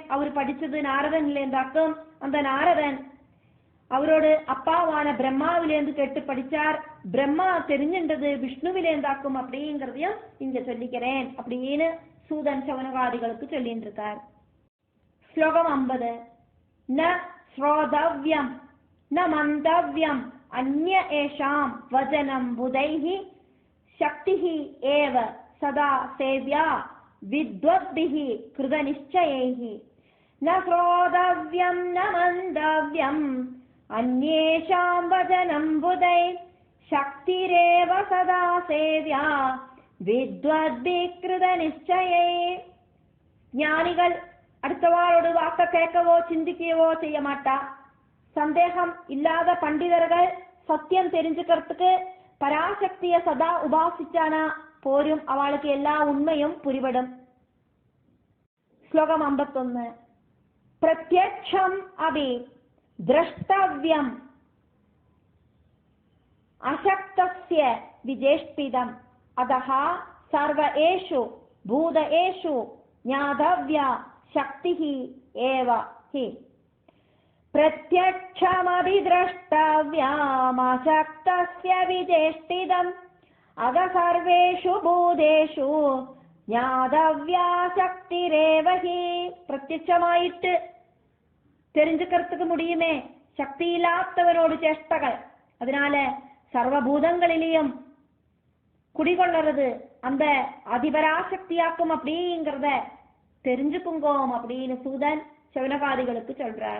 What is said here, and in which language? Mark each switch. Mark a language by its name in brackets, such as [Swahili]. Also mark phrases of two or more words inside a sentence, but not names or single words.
[Tamil] அவர் படிச்சது நாரதன்லேந்தாக்கும். அந்த நாரதன் அவரோடு அப்பாவான பிரம்மாவிலேந்து கேட்டு படிச்சார். பிரம்மா தெரிஞ்சின்றது விஷ்ணுவிலேந்தாக்கும் அப்படிங்கிறதையும் இங்க சொல்லிக்கிறேன் அப்படின்னு சூதன் சவனகாரிகளுக்கு சொல்லிட்டு இருக்கார். ஸ்லோகம் 50. [Sanskrit] न श्रोतव्यं न मन्तव्यं अन्य एषां वचनं बुधैः शक्तिः एव सदा सेव्या विद्वद्भिः कृतनिश्चयैः. न श्रोतव्यं न मन्तव्यं अन्येषां वचनं बुधैः शक्तिरेव सदा सेव्या विद्वद्भिः कृतनिश्चयैः. [Tamil] ज्ञानिகள் அடுத்தவாளோடு வாக்க கேட்கவோ சிந்திக்கவோ செய்ய மாட்டா. சந்தேகம் இல்லாத பண்டிதர்கள் சத்தியம் தெரிஞ்சுக்கிறதுக்கு பராசக்திய சதா உபாசிச்சானா போரும் அவளுக்கு எல்லா உண்மையும் புரிபடும். [Sanskrit] ஸ்லோகம் 51. प्रत्यक्षम् अपि द्रष्टव्यम् अशक्तस्य विचेष्टितम् अतः सर्वेषु भूतेषु ज्ञातव्या शक्तिः एव हि. प्रत्यक्षमपि द्रष्टव्यमशक्तस्य विचेष्टितम् अथ सर्वेषु भूतेषु ज्ञातव्या शक्तिरेव हि. [Tamil] பிரத்யட்சமாயிட்டு தெரிஞ்சுக்கிறதுக்கு முடியுமே சக்தி இல்லாதவனோடு சேஷ்டகள். அதனால சர்வபூதங்களிலேயும் குடிகொள்ளறது அந்த அதிபராசக்தியாக்கும் அப்படிங்கிறத தெரிஞ்சுக்குங்கோம் அப்படின்னு சூதன் சவனகாதிகளுக்கு சொல்றார்.